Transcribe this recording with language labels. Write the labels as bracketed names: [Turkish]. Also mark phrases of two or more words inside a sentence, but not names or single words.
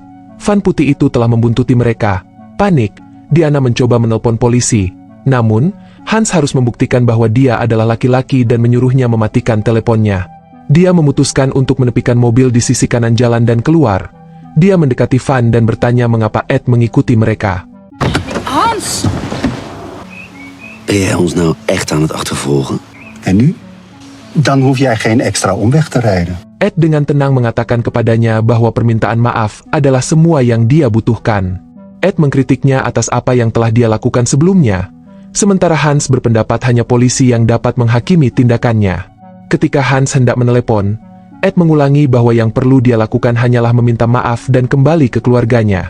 [Indonesian] Van putih itu telah membuntuti mereka. Panik, Diana mencoba menelpon polisi. Namun, Hans harus membuktikan bahwa dia adalah laki-laki dan menyuruhnya mematikan teleponnya. Dia memutuskan untuk menepikan mobil di sisi kanan jalan dan keluar. Dia mendekati Van dan bertanya mengapa Ed mengikuti mereka. Hans! [Dutch] Ben jij ons nou echt aan het achtervolgen? En nu? Dan hoef jij geen extra omweg te rijden. [Indonesian] Ed dengan tenang mengatakan kepadanya bahwa permintaan maaf adalah semua yang dia butuhkan. Ed mengkritiknya atas apa yang telah dia lakukan sebelumnya. Sementara Hans berpendapat hanya polisi yang dapat menghakimi tindakannya. Ketika Hans hendak menelepon, Ed mengulangi bahwa yang perlu dia lakukan hanyalah meminta maaf dan kembali ke keluarganya.